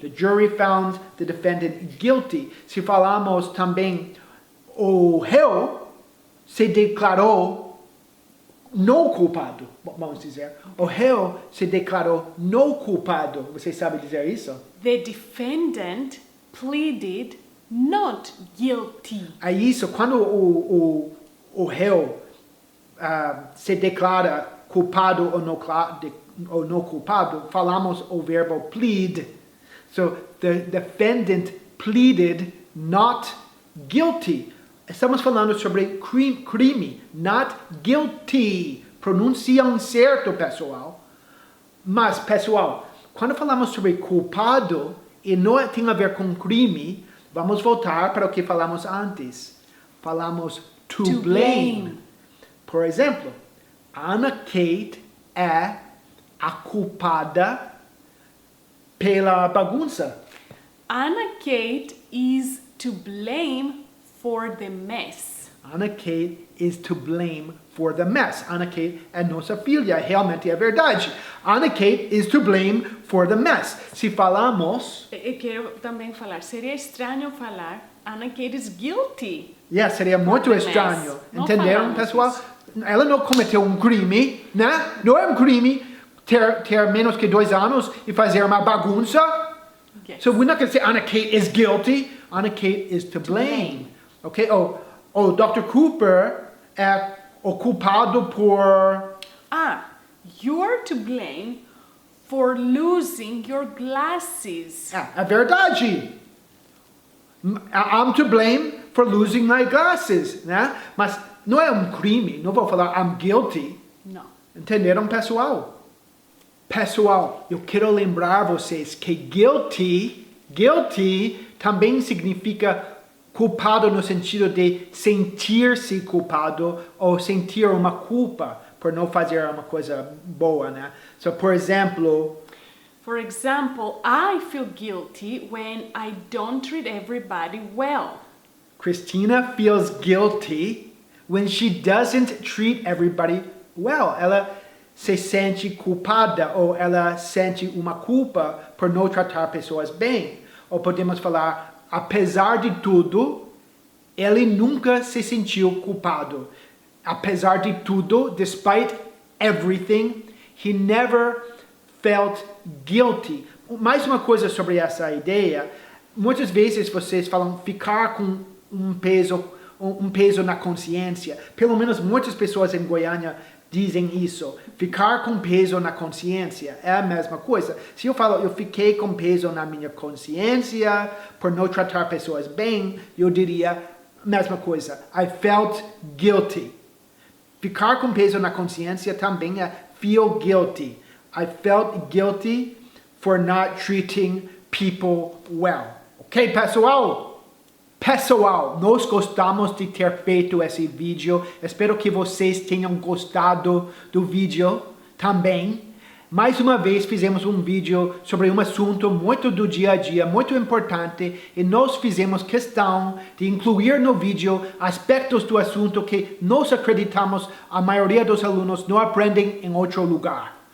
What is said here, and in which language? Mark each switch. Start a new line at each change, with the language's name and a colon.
English: The jury found the defendant guilty.
Portuguese: Se falamos também, o réu se declarou não culpado. Vamos dizer, o réu se declarou não culpado. Vocês sabem dizer isso?
English: The defendant pleaded not guilty.
Portuguese: É isso, quando o réu se declara culpado ou não culpado, falamos o verbo plead.
English: So, the defendant pleaded not guilty.
Portuguese: Estamos falando sobre crime,
English: not guilty.
Portuguese: Pronunciam certo, pessoal. Mas, pessoal, quando falamos sobre culpado e não tem a ver com crime, vamos voltar para o que falamos antes. Falamos to blame. Por exemplo, Anna Kate é a culpada pela bagunça.
English: Anna Kate is to blame for the mess. Anna Kate is to blame for the mess.
Portuguese: Anna Kate é nossa filha, realmente é verdade.
English: Anna Kate is to blame for the mess.
Portuguese: Se falamos... Eu quero também falar, seria estranho falar
English: Anna Kate is guilty.
Portuguese: Seria muito estranho. Entenderam, pessoal? Isso. Ela não cometeu um crime, né? Não é um crime ter menos que 2 anos e fazer uma bagunça.
English: Yes. So we're not going to say Anna Kate is guilty. Anna Kate is to blame. Okay?
Portuguese: O Dr. Cooper é o culpado por...
English: You're to blame for losing your glasses.
Portuguese: É verdade.
English: I'm to blame for losing my glasses, né?
Portuguese: Mas não é um crime. Não vou falar
English: I'm guilty.
Portuguese: Não. Entenderam, pessoal? Pessoal, eu quero lembrar vocês que guilty também significa culpado no sentido de sentir-se culpado ou sentir uma culpa por não fazer uma coisa boa, né? So, por exemplo,
English: I feel guilty when I don't treat everybody well. Christina feels guilty when she doesn't treat everybody well.
Portuguese: Ela se sente culpada ou ela sente uma culpa por não tratar pessoas bem. Ou podemos falar, apesar de tudo, ele nunca se sentiu culpado. Apesar de tudo,
English: despite everything, he never felt guilty.
Portuguese: Mais uma coisa sobre essa ideia, muitas vezes vocês falam ficar com um peso na consciência. Pelo menos muitas pessoas em Goiânia dizem isso. Ficar com peso na consciência é a mesma coisa. Se eu falo, eu fiquei com peso na minha consciência por não tratar pessoas bem, eu diria a mesma coisa.
English: I felt guilty.
Portuguese: Ficar com peso na consciência também é
English: feel guilty. I felt guilty for not treating people well.
Portuguese: Ok, pessoal? Pessoal, nós gostamos de ter feito esse vídeo. Espero que vocês tenham gostado do vídeo também. Mais uma vez fizemos um vídeo sobre um assunto muito do dia a dia, muito importante, e nós fizemos questão de incluir no vídeo aspectos do assunto que nós acreditamos a maioria dos alunos não aprendem em outro lugar.